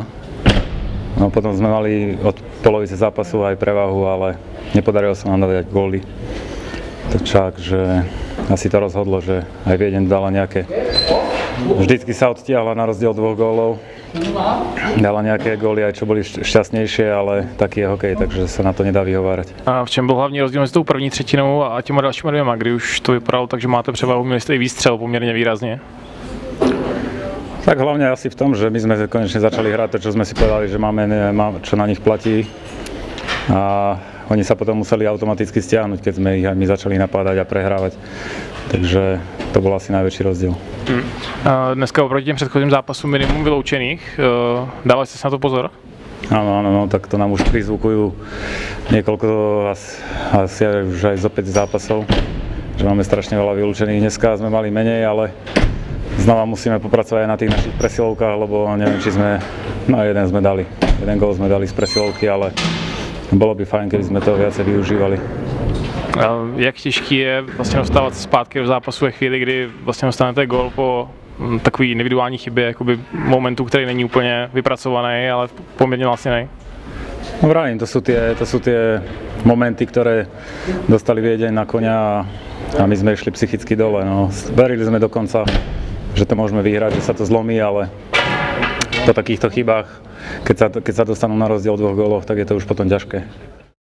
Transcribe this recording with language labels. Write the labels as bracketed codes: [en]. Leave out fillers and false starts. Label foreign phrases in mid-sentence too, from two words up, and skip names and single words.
[sk] No potom sme mali od polovice zápasu aj prevahu, ale nepodarilo sa nám dať góly. Takže asi to rozhodlo, že aj Viedeň dala nejaké... Vždycky sa odtiahla na rozdiel 2 gólov. Dala nejaké góly aj čo boli šťastnejšie, ale taký je hokej, takže sa na to nedá vyhovárať. [cs] A v čem byl hlavní rozdíl mezi tou první třetinou a těma dalšíma dvěma, kdy už to vypadalo tak, že máte převahu, měli jste i výstřel poměrně výrazně? [sk] Tak hlavne asi v tom, že my sme konečne začali hrať to, čo sme si povedali, že máme, čo na nich platí. A oni sa potom museli automaticky stiahnuť, keď sme ich aj my začali napádať a prehrávať. Takže to bol asi najväčší rozdiel. [cs] Dneska oproti těm předchozím zápasům minimum vyloučených. Dávali jste si na to pozor? [sk] Áno, tak to nám už prizvukujú niekoľko, asi už aj zo 5 zápasov, že máme strašne veľa vylúčených. Dneska sme mali menej, ale znova musíme popracovať aj na tých našich presilovkách, lebo neviem, či sme, jeden gól sme dali z presilovky, ale bolo by fajn, keby sme to viacej využívali. [cs] Jak těžký je vlastně dostávat se zpátky do zápasu ve chvíli, kdy vlastně dostanete gól po takový individuální chybě, jakoby momentu, který není úplně vypracovaný, ale poměrně vlastněný? [sk] No vravím, to sú tie momenty, ktoré dostali Viedeň na koňa a my sme išli psychicky dole. No. Verili sme dokonca, že to môžeme vyhrať, že sa to zlomí, ale po takýchto chybách, keď sa dostanú na rozdiel 2 gólov, tak je to už potom ťažké.